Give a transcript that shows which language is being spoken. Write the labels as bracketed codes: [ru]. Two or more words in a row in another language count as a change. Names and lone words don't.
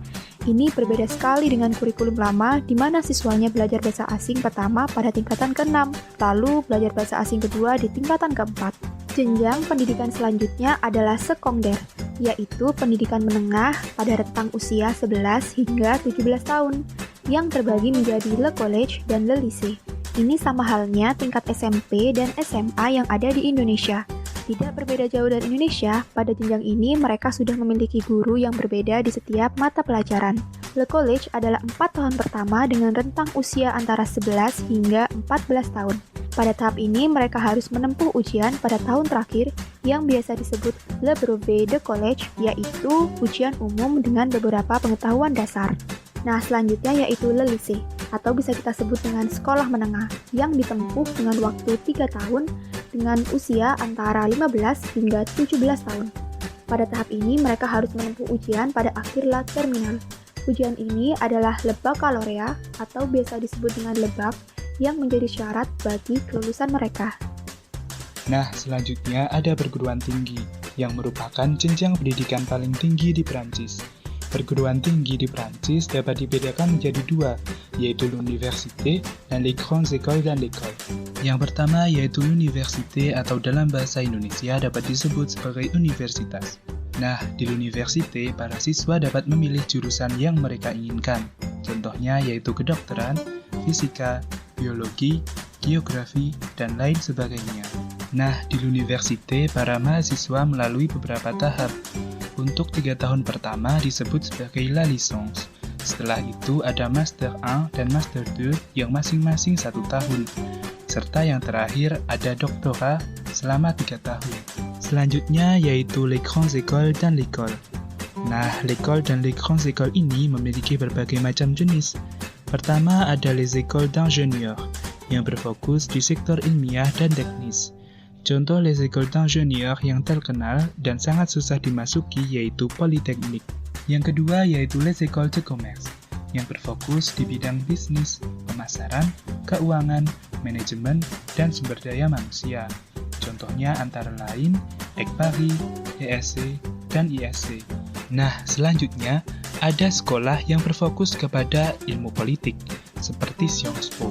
[id] Ini berbeda sekali dengan kurikulum lama, di mana siswanya belajar bahasa asing pertama pada tingkatan ke-6, lalu belajar bahasa asing kedua di tingkatan ke-4. Jenjang pendidikan selanjutnya adalah secondaire, yaitu pendidikan menengah pada rentang usia 11 hingga 17 tahun, yang terbagi menjadi [fr] le collège [id] dan [fr] le lycée. [id] Ini sama halnya tingkat SMP dan SMA yang ada di Indonesia. Tidak berbeda jauh dari Indonesia, pada jenjang ini mereka sudah memiliki guru yang berbeda di setiap mata pelajaran. [fr] Le collège [id] adalah 4 tahun pertama dengan rentang usia antara 11 hingga 14 tahun. Pada tahap ini mereka harus menempuh ujian pada tahun terakhir yang biasa disebut [fr] le brevet de collège, [id] yaitu ujian umum dengan beberapa pengetahuan dasar. Nah, selanjutnya yaitu [fr] le lycée, [id] atau bisa kita sebut dengan sekolah menengah, yang ditempuh dengan waktu 3 tahun dengan usia antara 15 hingga 17 tahun. Pada tahap ini, mereka harus menempuh ujian pada akhir [fr] la terminal. [id] Ujian ini adalah [fr] le baccalauréat, [id] atau biasa disebut dengan [fr] le bac, [id] yang menjadi syarat bagi kelulusan mereka. Nah, selanjutnya ada perguruan tinggi, yang merupakan jenjang pendidikan paling tinggi di Prancis. Perguruan tinggi di Prancis dapat dibedakan menjadi 2, yaitu l'université dan [fr] les grandes écoles [id] dan l'école. Yang pertama yaitu l'université atau dalam bahasa Indonesia dapat disebut sebagai universitas. Nah, di l'université, para siswa dapat memilih jurusan yang mereka inginkan. Contohnya yaitu kedokteran, fisika, biologi, geografi, dan lain sebagainya. Nah, di l'université, para mahasiswa melalui beberapa tahap. Untuk 3 tahun pertama disebut sebagai [fr] la licence. [id] Setelah itu ada Master 1 dan Master 2 yang masing-masing 1 tahun. Serta yang terakhir ada doktora selama 3 tahun. Selanjutnya yaitu [fr] les grandes écoles [id] dan l'école. Nah, l'école dan [fr] les grandes écoles [id] ini memiliki berbagai macam jenis. Pertama ada [fr] les écoles d'ingénieurs [id] yang berfokus di sektor ilmiah dan teknis. Contoh [fr] les écoles d'ingénieurs [id] yang terkenal dan sangat susah dimasuki yaitu Polytechnique. Yang kedua yaitu [fr] les écoles de commerce [id] yang berfokus di bidang bisnis, pemasaran, keuangan, manajemen, dan sumber daya manusia. Contohnya antara lain ECPARI, ESC, dan ISC. Nah, selanjutnya ada sekolah yang berfokus kepada ilmu politik seperti Sciences Po.